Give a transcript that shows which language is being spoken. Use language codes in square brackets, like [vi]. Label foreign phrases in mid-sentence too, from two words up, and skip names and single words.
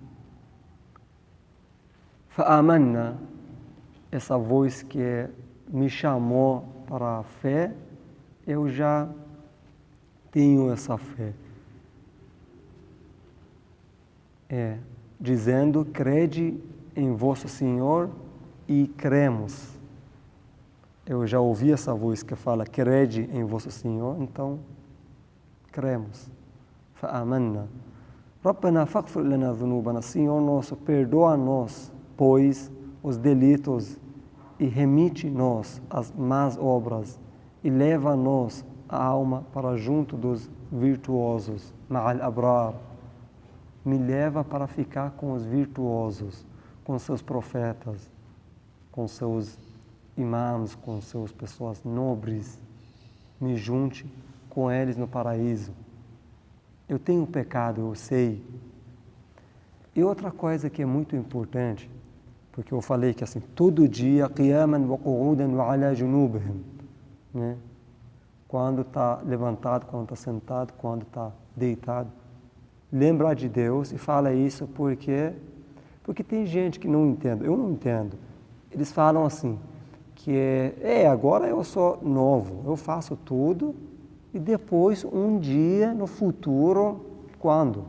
[pt] Fa'amanna, essa voz que me chamou para a fé, eu já tenho essa fé. Dizendo, crede em vosso Senhor e cremos. Eu já ouvi essa voz que fala, crede em vosso Senhor, então cremos. Fa'amanna. [ar] ربنا فاغفر لنا ذنوبنا. [pt] Senhor nosso, perdoa nós, pois, os delitos e remite-nos as más obras e leva-nos a alma para junto dos virtuosos. [ar] مع الأبرار. [pt] Me leva para ficar com os virtuosos, com seus profetas, com seus imãs, com suas pessoas nobres. Me junte com eles no paraíso. Eu tenho pecado, eu sei. E outra coisa que é muito importante, porque eu falei que assim, todo dia, [ar] قياما وقعودا وعلى جنوبهم, [pt] né? Quando está levantado, quando está sentado, quando está deitado, lembrar de Deus e fala isso porque tem gente que não entende, eu não entendo. Eles falam assim, que agora eu sou novo, eu faço tudo e depois um dia no futuro, quando?